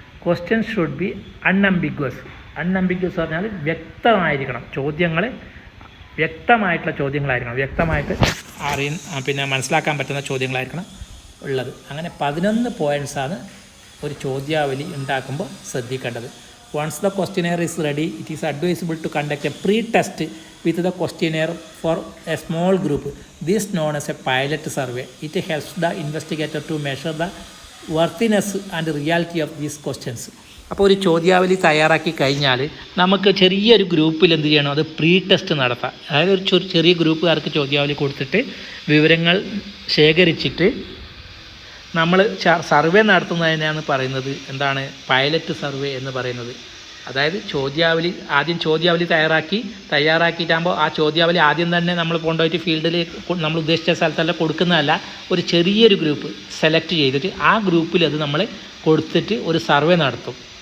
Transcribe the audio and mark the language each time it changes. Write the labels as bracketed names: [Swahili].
[English] Question should be unambiguous. [Malayalam] അൺഅംബിഗ്വസ് പറഞ്ഞാൽ വ്യക്തമായിരിക്കണം, ചോദ്യങ്ങൾ വ്യക്തമായിട്ടുള്ള ചോദ്യങ്ങളായിരിക്കണം, വ്യക്തമായിട്ട് പിന്നെ മനസ്സിലാക്കാൻ പറ്റുന്ന ചോദ്യങ്ങളായിരിക്കണം ഉള്ളത്. അങ്ങനെ 11 പോയിൻറ്റ്സാണ് ഒരു ചോദ്യാവലി ഉണ്ടാക്കുമ്പോൾ ശ്രദ്ധിക്കേണ്ടത്. [English] Once the questionnaire is ready, it is advisable to conduct a pre-test with the questionnaire for a small group. This known as a pilot survey. It helps the investigator to measure the worthiness and reality of these questions. [Malayalam] അപ്പോൾ ഒരു ചോദ്യാവലി തയ്യാറാക്കി കഴിഞ്ഞാൽ നമുക്ക് ചെറിയൊരു ഗ്രൂപ്പിൽ എന്ത് ചെയ്യണം? അത് പ്രീ ടെസ്റ്റ് നടത്താം. അതായത് ഒരു ചെറിയ ഗ്രൂപ്പുകാർക്ക് ചോദ്യാവലി കൊടുത്തിട്ട് വിവരങ്ങൾ ശേഖരിച്ചിട്ട് നമ്മൾ സർവേ നടത്തുന്നതിനാണ് പറയുന്നത് എന്താണ്? പൈലറ്റ് സർവേ എന്ന് പറയുന്നത്. അതായത് ആദ്യം ചോദ്യാവലി തയ്യാറാക്കിയിട്ടാകുമ്പോൾ ആ ചോദ്യാവലി ആദ്യം തന്നെ നമ്മൾ കൊണ്ടുപോയിട്ട് ഫീൽഡിൽ നമ്മൾ ഉദ്ദേശിച്ച സ്ഥലത്തല്ല കൊടുക്കുന്നതല്ല, ഒരു ചെറിയൊരു ഗ്രൂപ്പ് സെലക്ട് ചെയ്തിട്ട് ആ ഗ്രൂപ്പിൽ അത് നമ്മൾ കൊടുത്തിട്ട് ഒരു സർവേ നടത്തും.